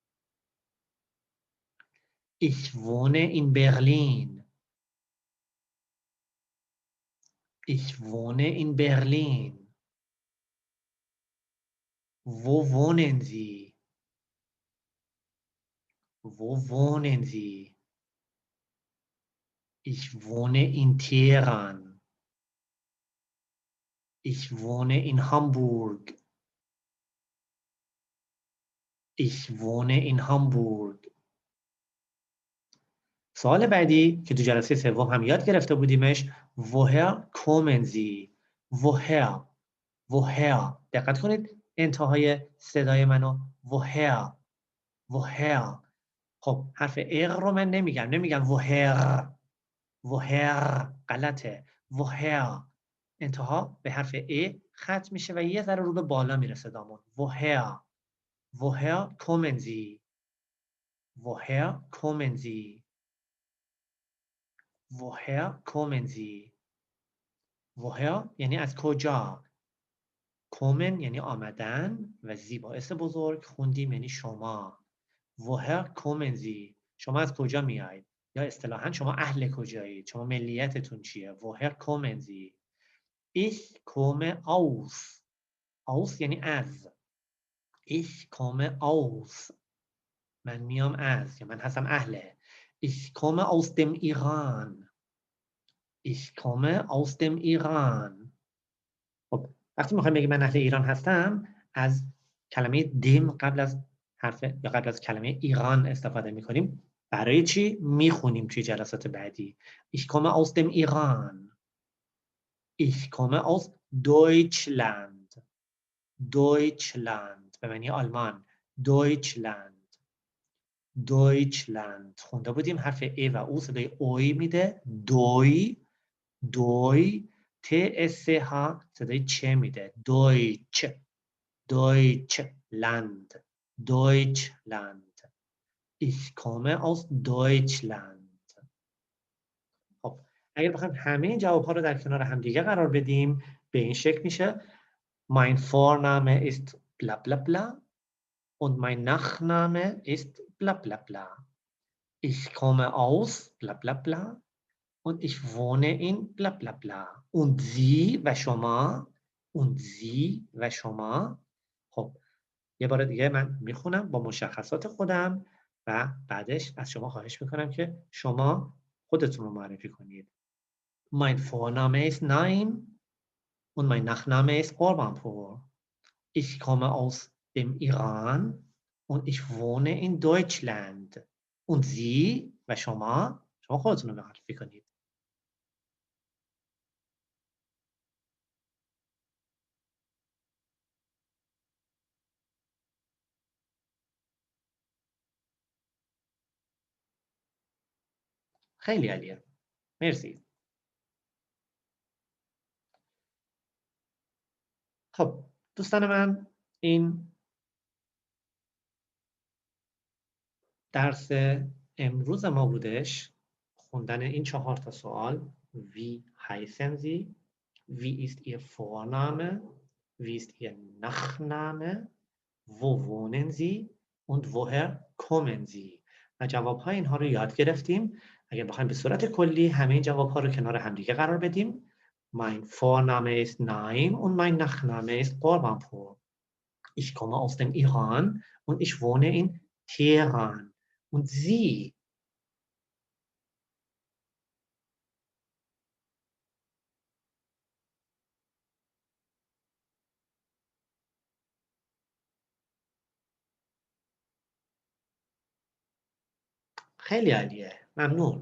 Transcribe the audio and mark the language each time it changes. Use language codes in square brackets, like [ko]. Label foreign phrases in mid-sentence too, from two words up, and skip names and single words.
[de] Ich wohne in Berlin. Ich wohne in Berlin. Wo wohnen Sie? Wo wohnen Sie? Ich wohne in Teheran. Ich wohne in Hamburg. Ich wohne in Hamburg. [fa] سوال بعدی که تو جلسه سوم هم یاد گرفته بودیمش، [de] woher kommen Sie؟ woher. woher. [fa] دقت کنید انتهای صدای منو. [de] woher. woher. [fa] خب حرف اغ رو من نمیگم woher. woher غلطه. woher انتها به حرف ا ختم میشه و یه ذره رو به بالا میره صدامون. [de] woher. woher kommen Sie؟ woher kommen Sie؟ woher kommen Sie؟ [fa] woher یعنی از کجا. kommen یعنی آمدن و زی باعث بزرگ خوندیم یعنی شما. [de] woher kommen Sie؟ [fa] شما از کجا میایید؟ یا اصطلاحاً شما اهل کجایید؟ شما ملیتتون چیه؟ [de] woher kommen Sie؟ ich komme aus. [fa] aus یعنی از. [de] ich komme aus. [fa] من میام از یا من هستم اهله. [de] ich komme aus dem Iran. ich komme aus dem Iran. [fa] خب وقتی میخوایم بگیم من اهل ایران هستم، از کلمه دم قبل از حرف یا قبل از کلمه ایران استفاده میکنیم. برای چی؟ میخونیم توی جلسات بعدی. [de] ich komme aus dem Iran. ich komme aus Deutschland. [fa] Deutschland به معنی آلمان. [de] Deutschland. [fa] Deutschland خونده بودیم حرف ای و او صدای اوی میده. دوی. دوی. ت اس ها صدای چه میده. [de] Deutsch. Deutschland. Deutschland. Ich komme aus Deutschland. [fa] خب اگر بخوایم همه این جواب ها رو در کنار هم دیگه قرار بدیم به این شکل میشه. [de] Mein Vorname ist bla bla bla und mein Nachname ist bla bla bla. Ich komme aus bla bla bla und ich wohne in bla bla bla. Und Sie [fa] و شما. [de] und Sie [fa] و شما. خب یه بار دیگه من میخونم با مشخصات خودم و بعدش از شما خواهش میکنم که شما خودتون رو معرفی کنید. [de] Mein Vorname ist Naim und mein Nachname ist Orbanpur. Ich komme aus dem Iran und ich wohne in Deutschland. Und Sie [fa] و شما خودتون رو معرفی کنید. خیلی عالیه. مرسی. خب دوستان من، این درس امروز ما بودش. خوندن این 4 تا سوال. [de] Wie heißen Sie؟ Wie ist Ihr Vorname؟ Wie ist Ihr Nachname؟ Wo wohnen Sie؟ Und woher kommen Sie؟ [fa] و جواب‌های اینها رو یاد گرفتیم. اگر بخوایم به صورت کلی همه این جواب‌ها رو کنار همدیگه قرار بدیم. [de] Mein Vorname ist Naim und mein Nachname ist Orbanpur. Ich komme aus dem Iran und ich wohne in Teheran. Und Sie? [fa] خیلی عالیه. ممنون.